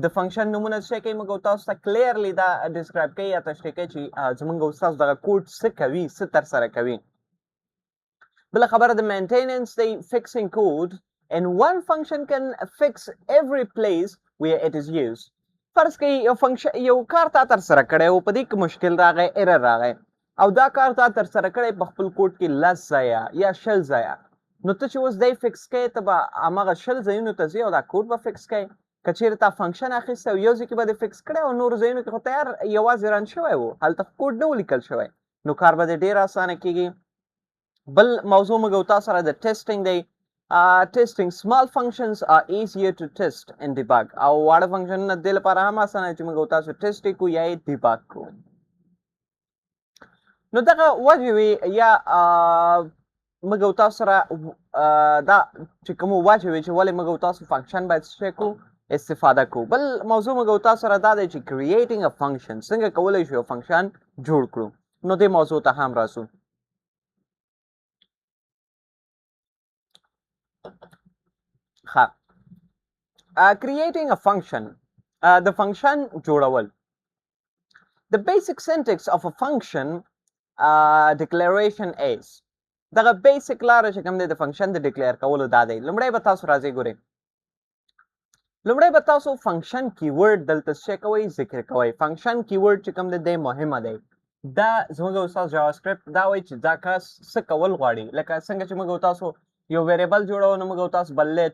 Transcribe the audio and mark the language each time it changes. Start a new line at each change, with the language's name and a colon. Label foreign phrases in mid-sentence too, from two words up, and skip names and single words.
Pashto: فنکشن نومونه څه کوي موږ او تاسو ته کلیرلی دا ډسکرایب کوي یا تشریح کوي چې زموږ او تاسو دغه کوډ څه کوي څه ترسره کوي بله خبره د مینټیننس دی
English: fixing code and one function can fix every place where it is used
Pashto: فرض کړئ یو کار تا ترسره کړی او په دې کې مشکل راغی ایرر راغی او دا کار تا ترسره کړی په خپل کوډ کې لس ځایه یا شل ځایه نو ته چې اوس دی فکس کوې ته به هماغه شل ځایونو ته ځې او دا کوډ به فکس کوې که چیرې تا فنکشن اخیستی او یو ځای کې به دې فکس کړی او نورو ځایونو کې خو تیار یوازې رن شوی و هلته کوډ نه و لیکل شوی نو کار به دې ډېر اسانه کېږي بل موضوع موږ او تاسو سره د ټیسټینګ دی ټیسټینګ
English: small functions are easier to test and debug
Pashto: او واړه فنکشنونه دې لپاره هم اسانه چې موږ او تاسو ټیسټ یې کړو یا یې ډیباګ کړو نو دغه وجې وي یا موږ او تاسو سره دا چې کومه وجې وي چې ولې موږ او تاسو فنکشن باید څه کړو استفاده کوو بل موضوع موږ او تاسو سره دا دی چې
English: creating a function
Pashto: څنګه کولی شو یو فنکشن جوړ کړو نو دې موضوع ته هم راځو ها
English: creating a function the function
Pashto: جوړول
English: the basic syntax of a function declaration is
Pashto: دغه بیسیک لاره چې کوم دی د فنکشن د ډیکلیئر کولو دا دی لومړی به تاسو راځئ ګورئ لومړی به تاسو
English: function keyword
Pashto: دلته څه کوئ ذکر کوئ
English: function keyword
Pashto: چې کوم دی دی مهمه دی دا زموږ استاد جاواسکرپټ دا وایي چې دا کس څه کول غواړي لکه څنګه چې موږ تاسو یو ویریبل جوړو نو موږ تاسو بلټ